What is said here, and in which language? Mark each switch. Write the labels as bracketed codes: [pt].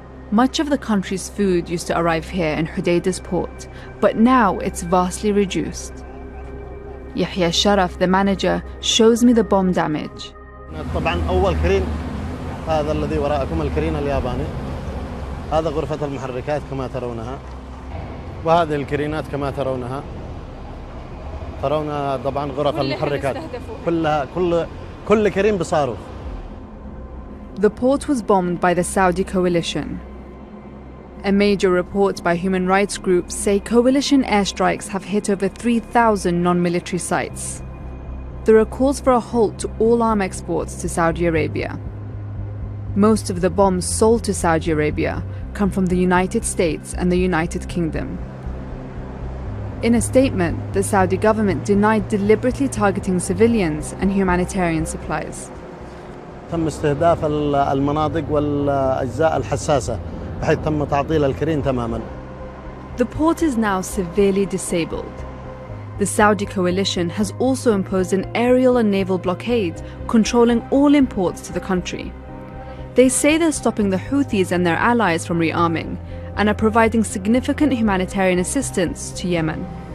[en] Much of the country's food used to arrive here in Hodeidah's port, but now it's vastly reduced. Yahya Sharaf, the manager, shows me the bomb damage. [ar] طبعا أول كرين هذا الذي وراءكم الكرين الياباني. هذا غرفة المحركات كما ترونها، وهذه الكرينات كما ترونها. ترون طبعا غرف المحركات كلها كل كرين بصاروخ. [en] The port was bombed by the Saudi coalition. A major report by human rights groups say coalition airstrikes have hit over 3,000 non-military sites. There are calls for a halt to all arms exports to Saudi Arabia. Most of the bombs sold to Saudi Arabia come from the United States and the United Kingdom. In a statement, the Saudi government denied deliberately targeting civilians and humanitarian supplies. [ar] تم استهداف المناطق والأجزاء الحساسة بحيث تم تعطيل الكرين تماماً. [en] The port is now severely disabled. The Saudi coalition has also imposed an aerial and naval blockade controlling all imports to the country. They say they're stopping the Houthis and their allies from rearming and are providing significant humanitarian assistance to Yemen.